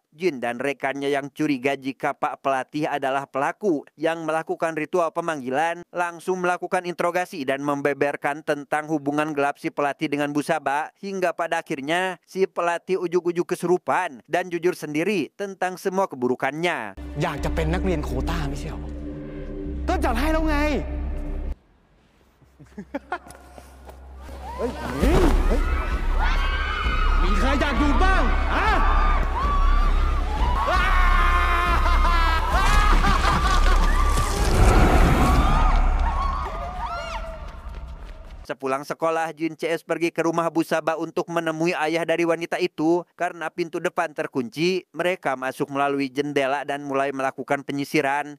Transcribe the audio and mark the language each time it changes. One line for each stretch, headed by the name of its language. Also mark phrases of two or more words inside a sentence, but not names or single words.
Indonesian: Jin dan rekannya yang curiga jika Pak Pelatih adalah pelaku yang melakukan ritual pemanggilan langsung melakukan interogasi dan membeberkan tentang hubungan gelap si pelatih dengan Bu Saba, hingga pada akhirnya si pelatih ujuk-ujuk kesurupan dan jujur sendiri tentang semua keburukannya.
Thai: อยากจะเป็นนักเรียนโควต้าไม่ใช่หรอ ก็จัดให้แล้วไง เฮ้ย มีใครอยากดูบ้างอ่ะ
Indonesian: Sepulang sekolah, Jin CS pergi ke rumah Bu Saba untuk menemui ayah dari wanita itu. Karena pintu depan terkunci, mereka masuk melalui jendela dan mulai melakukan penyisiran.